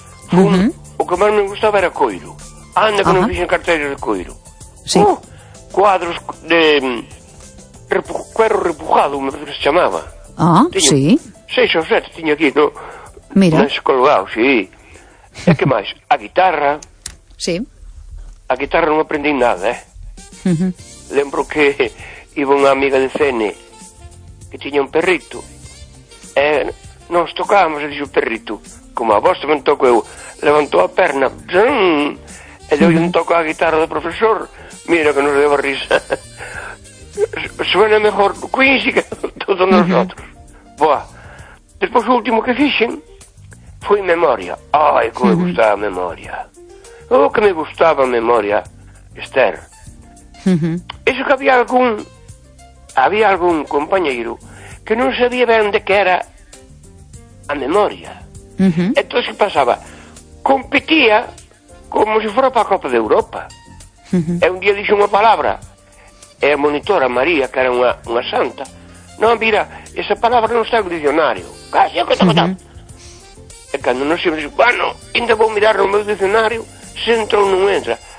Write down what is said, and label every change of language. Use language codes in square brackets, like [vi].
[gl] Fun, o que máis me gustaba era coiro. Anda, que non fixen carteiras de coiro. Sí. [es] Cuadros de cuero repujado, me parece que [gl] se chamaba. Seis ou sete tiña aquí, no... Mira. Mas colgado, sí. E que máis? A guitarra. Sí. A guitarra non aprendi nada, Lembro que iba unha amiga de Cene que tiña un perrito. E nos tocábamos, e dixo o perrito, como a vos tamén toco eu, levantou a perna, zum, e deu un toco a guitarra do profesor. Mira que nos deu a risa. [es] Suena mejor Quincy que todos nosotros. [gl] Boa. Despois o último que fixen foi memoria. Ai, como me gustaba a memoria. Oh, que me gustaba a memoria, Esther. Iso que había algún compañeiro que non sabía ben de que era a memoria. Entón, que pasaba? Competía como se fora para a Copa de Europa. E un día dixo unha palabra. E a monitora María, que era unha santa, non, mira, esa palabra non está no dicionario. Casi, que toca tanto. E cando non se me dice, bueno, ainda vou mirar no meu dicionario, se entra ou non entra.